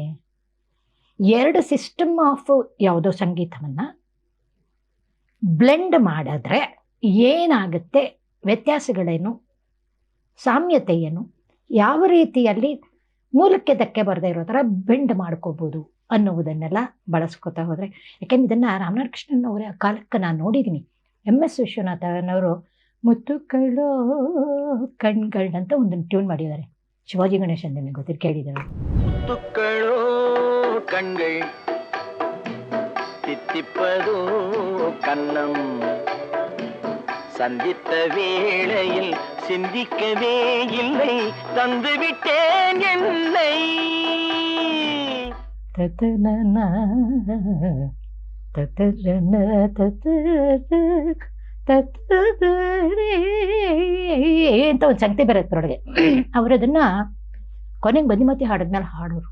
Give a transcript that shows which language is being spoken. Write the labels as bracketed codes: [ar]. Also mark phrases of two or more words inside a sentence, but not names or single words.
[kn] ಎರಡು [en] system of [kn] ಯಾವುದೋ ಸಂಗೀತವನ್ನು ಬ್ಲೆಂಡ್ ಮಾಡಿದ್ರೆ ಏನಾಗುತ್ತೆ, ವ್ಯತ್ಯಾಸಗಳೇನು, ಸಾಮ್ಯತೆ ಏನು, ಯಾವ ರೀತಿಯಲ್ಲಿ ಮೂಲಕ್ಕೆ ಧಕ್ಕೆ ಬರದೇ ಇರೋ ಥರ ಬೆಂಡ್ ಮಾಡ್ಕೋಬೋದು ಅನ್ನುವುದನ್ನೆಲ್ಲ ಬಳಸ್ಕೊತಾ ಹೋದರೆ. ಯಾಕೆಂದ್ರೆ ಇದನ್ನು ರಾಮನಾಥ್ ಕೃಷ್ಣನ್ ಅವರ ಕಾಲಕ್ಕೆ ನಾನು ನೋಡಿದ್ದೀನಿ. MS ವಿಶ್ವನಾಥನವರು ಮುತ್ತುಗಳು ಕಣ್ಗಳಂತ ಒಂದನ್ನು ಟ್ಯೂನ್ ಮಾಡಿದ್ದಾರೆ. ಶಿವಾಜಿ ಗಣೇಶನ್ ನಿಮಗೆ ಗೊತ್ತಿರ ಕೇಳಿದ್ದಾರೆ. [ta] முத்துக்களோ கண்கள் தித்திப்பதோ கண்ணம் சந்தித்த வேளையில் சிந்திக்கவே இல்லை தந்துவிட்டேன் என்னை [kn] ತತನನ ತತರನ ತತರೇ ಅಂತ ಒಂದು ಸಂಗತಿ ಬರುತ್ತೆ ಅದರೊಳಗೆ. ಅವರದನ್ನು ಕೊನೆಗೆ ಬದಿಮತಿ ಹಾಡಿದ್ಮೇಲೆ ಹಾಡೋರು.